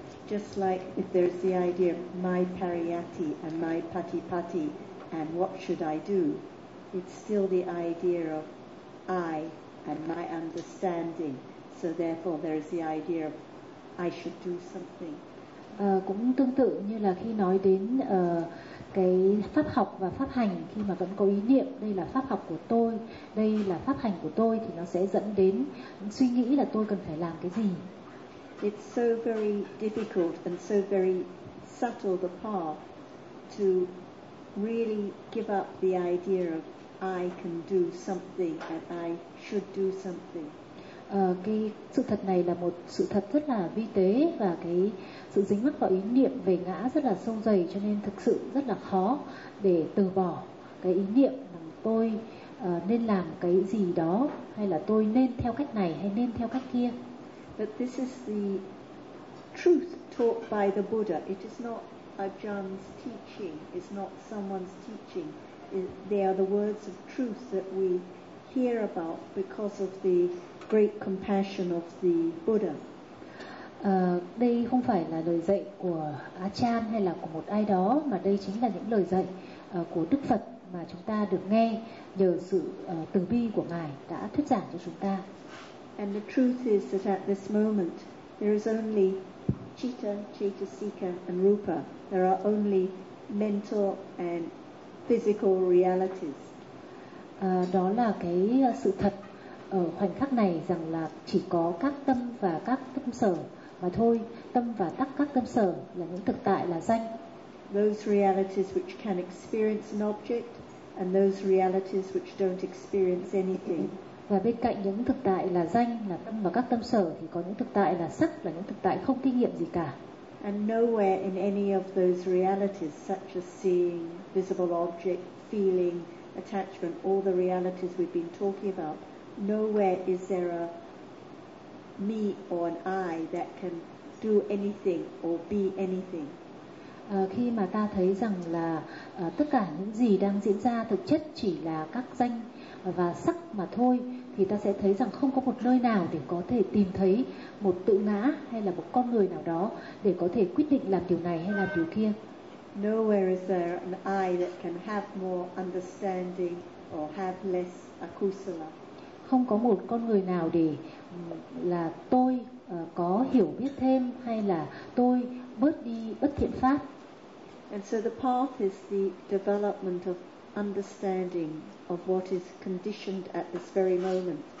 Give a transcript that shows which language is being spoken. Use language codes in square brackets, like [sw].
[en] Just like if there's the idea of my pariyatti and my patipatti and what should I do, it's still the idea of I and my understanding, so therefore there is the idea of I should do something. [vi] Cũng tương tự như là khi nói đến cái pháp học và pháp hành, khi mà vẫn có ý niệm đây là pháp học của tôi, đây là pháp hành của tôi, thì nó sẽ dẫn đến suy nghĩ là tôi cần phải làm cái gì. [en] It's so very difficult and so very subtle the path to really give up the idea of I can do something and I should do something. [vi] Cái sự thật này là một sự thật rất là vi tế, và cái sự dính mắc vào ý niệm về ngã rất là sâu dày, cho nên thực sự rất là khó để từ bỏ cái ý niệm rằng tôi nên làm cái gì đó, hay là tôi nên theo cách này hay nên theo cách kia. [en] But this is the truth taught by the Buddha. It is not Ajahn's teaching, it's not someone's teaching. They are the words of truth that we hear about because of the great compassion of the Buddha. [vi] Đây không phải là lời dạy của Achan hay là của một ai đó, mà đây chính là những lời dạy của Đức Phật mà chúng ta được nghe nhờ sự từ bi của Ngài đã thuyết giảng cho chúng ta. [en] And the truth is that at this moment there is only citta, chetasika and rupa. There are only mental and physical realities. [vi] Đó là cái sự thật ở khoảnh khắc này, rằng là chỉ có các tâm và các tâm sở mà thôi, tâm và các tâm sở là những thực tại là danh. [en] Those realities which can experience an object and those realities which don't experience anything. [vi] Và bên cạnh những thực tại là danh, là tâm và các tâm sở, thì có những thực tại là sắc, là những thực tại không kinh nghiệm gì cả. [en] And nowhere in any of those realities, such as seeing, visible object, feeling, attachment, all the realities we've been talking about, nowhere is there a me or an I that can do anything or be anything. [vi] Khi mà ta thấy rằng là tất cả những gì đang diễn ra thực chất chỉ là các danh và sắc mà thôi, thì ta sẽ thấy rằng không có một nơi nào để có thể tìm thấy một tự ngã hay là một con người nào đó để có thể quyết định làm điều này hay làm điều kia. [en] Nowhere is there an I that can have more understanding or have less akusala. [vi] Không có một con người nào để là tôi có hiểu biết thêm hay là tôi bớt đi bất thiện pháp. [en] And so the path is the development of understanding of what is conditioned at this very moment.